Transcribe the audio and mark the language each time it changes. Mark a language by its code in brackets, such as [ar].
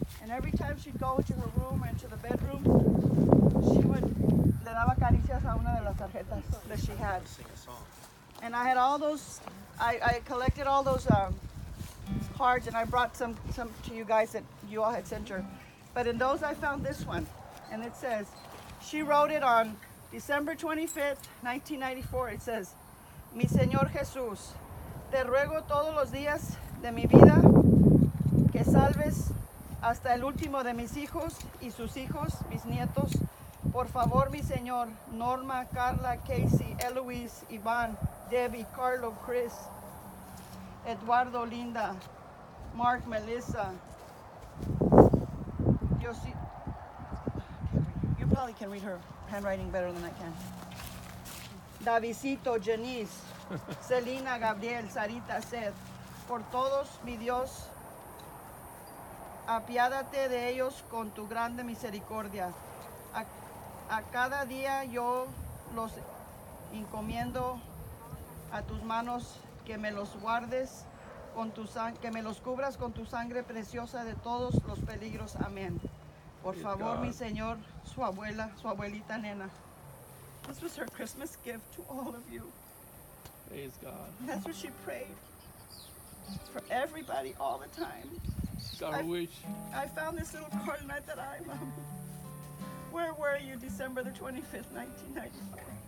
[en] And every time she'd go into her room or into the bedroom, she would [es] le daba caricias a una de las tarjetas [en] that she had. And I had all those. I collected all those cards, and I brought some to you guys that you all had sent her. But in those, I found this one, and it says, she wrote it on December 25th, 1994. It says, [es] Mi Señor Jesús, te ruego todos los días de mi vida que salves hasta el último de mis hijos y sus hijos, mis nietos. Por favor, mi Señor, Norma, Carla, Casey, Eloise, Iván, Debbie, Carlo, Chris, Eduardo, Linda, Mark, Melissa. [en] You probably can read her handwriting better than I can. [es] Davidito, Janice, Selena, Gabriel, Sarita, Seth. Por todos, mi Dios, apiádate de ellos con tu grande misericordia. A cada día yo los encomiendo a tus manos, que me los guardes con tu que me los cubras con tu sangre preciosa de todos los peligros. Amén. Por favor, mi Señor, su abuelita nena. [en] This was her Christmas gift to all of you. Praise God. That's what she prayed for everybody all the time. God wish. I found this little card and I thought, where were you December the 25th, 1994?